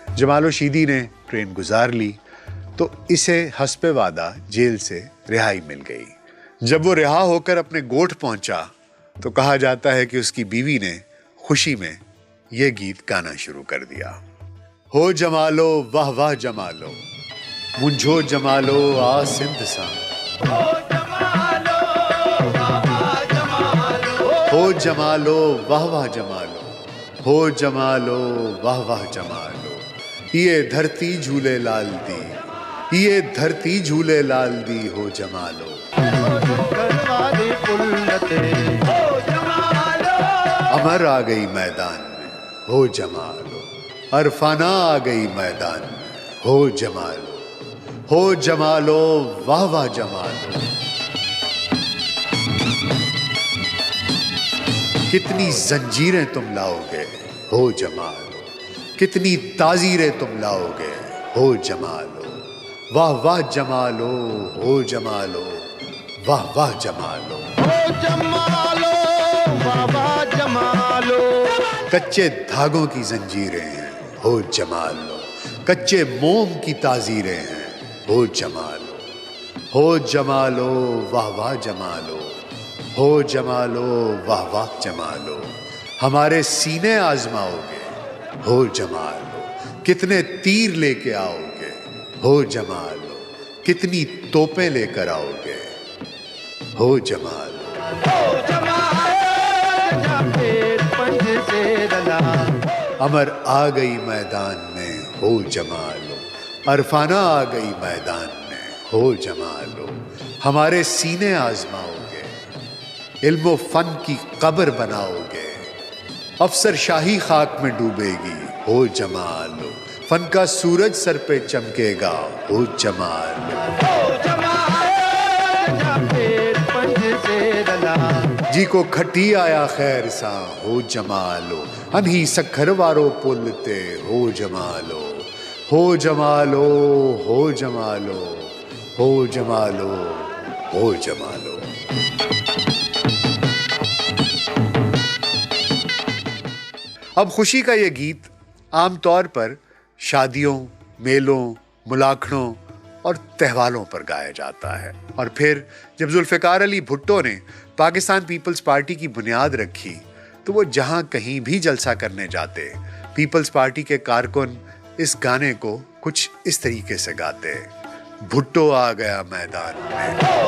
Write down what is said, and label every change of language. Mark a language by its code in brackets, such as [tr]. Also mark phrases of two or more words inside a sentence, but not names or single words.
[ur] جمالو شیدی نے ٹرین گزار لی تو اسے حسب وعدہ جیل سے رہائی مل گئی. جب وہ رہا ہو کر اپنے گوٹھ پہنچا تو کہا جاتا ہے کہ اس کی بیوی نے خوشی میں یہ گیت گانا شروع کر دیا. [sd] हो जमालो वाह वाह जमालो मुंझो जमालो आ सिंध सा, हो जमालो वाह वाह जमालो, हो जमालो वाह वाह जमालो, हो जमालो वाह वाह जमालो। [ur] یہ دھرتی جھولے لال دی، یہ دھرتی جھولے لال دی ہو جمالو. امر آ گئی میدان میں ہو جمالو، عرفانہ آ گئی میدان میں ہو جمالو، ہو جمالو واہ واہ جمالو. کتنی زنجیریں تم لاؤ گے ہو جمالو، کتنی تعزیریں تم لاؤ گے ہو جمالو، واہ واہ جمالو ہو جمالو، واہ واہ جمالو ہو جمالو، واہ واہ جمالو. کچے دھاگوں کی زنجیریں ہیں ہو جمالو، کچے موم کی تعزیریں ہیں ہو جمالو، ہو جمالو واہ واہ جمالو، ہو جمالو واہ واہ جمالو. ہمارے سینے آزماؤ گے ہو جمالو، کتنے تیر لے کے آؤ گے ہو جمالو، کتنی توپیں لے کر آؤ گے ہو جمالو، ہو جمالو. امر آ گئی میدان میں ہو جمالو، عرفانہ آ گئی میدان میں ہو جمالو. ہمارے سینے آزماؤ گے، علم فن کی قبر بناؤ گے، افسر شاہی خاک میں ڈوبے گی ہو جمالو، فن کا سورج سر پہ چمکے گا ہو جمالو، ہو جمالو. [sd] जी को खटी आया खैर सा हो जमालो, अनही सक्खर वारो पुलते हो जमालो, हो जमालो हो जमालो, हो जमालो हो जमालो। [ur] اب خوشی کا یہ گیت عام طور پر شادیوں، میلوں، ملاکھڑوں اور تہواروں پر گایا جاتا ہے. اور پھر جب ذوالفقار علی بھٹو نے پاکستان پیپلز پارٹی کی بنیاد رکھی تو وہ جہاں کہیں بھی جلسہ کرنے جاتے، پیپلز پارٹی کے کارکن اس گانے کو کچھ اس طریقے سے گاتے، بھٹو آ گیا میدان میں.